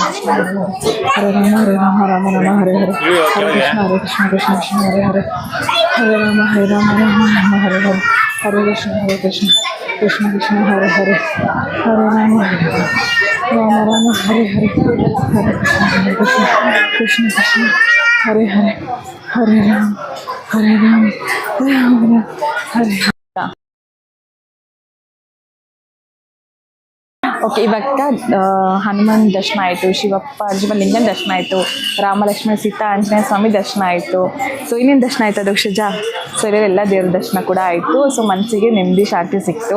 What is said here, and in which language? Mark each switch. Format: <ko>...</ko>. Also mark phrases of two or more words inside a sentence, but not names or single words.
<sa>ಕೃಷ್ಣ ಹರೇ ಹರೇ ರಾಮ ರಾಮ ರಾಮ ಹರೇ ಹರೇ ಹರೇ ಕೃಷ್ಣ ಕೃಷ್ಣ ಕೃಷ್ಣ ಕೃಷ್ಣ ಹರೇ ಹರೇ ಹರೇ ರಾಮ ರಾಮ ರಾಮ ಹರೇ ಹರೇ ಹರೇ ಕೃಷ್ಣ ಕೃಷ್ಣ ಕೃಷ್ಣ ಹರೇ ಹರೇ ಹರೇ ರಾಮ ರಾಮ ರಾಮ ಹರೇ ಹರೇ ಹರೇ ಕೃಷ್ಣ ಕೃಷ್ಣ ಕೃಷ್ಣ ಹರೇ ಹರೇ ಹರೇ ರಾಮ ರಾಮ ರಾಮ ಹರೇ.</sa> <kn>ಓಕೆ, ಇವಾಗ ಹನುಮಾನ್ ದರ್ಶನ ಆಯಿತು, ಶಿವಲಿಂಗನ ದರ್ಶನ ಆಯಿತು, ರಾಮ ಲಕ್ಷ್ಮಣ ಸೀತಾ ಆಂಜನೇಯ ಸ್ವಾಮಿ ದರ್ಶನ ಆಯಿತು. ಸೊ ಇನ್ನೇನು ದರ್ಶನ ಆಯಿತು ಅಧೋಕ್ಷಜ? ಸೊ ಎಲ್ಲ ದೇವ್ರ ದರ್ಶನ ಕೂಡ ಆಯಿತು. ಸೊ ಮನಸ್ಸಿಗೆ ನೆಮ್ಮದಿ ಶಾಂತಿ ಸಿಕ್ತು.</kn>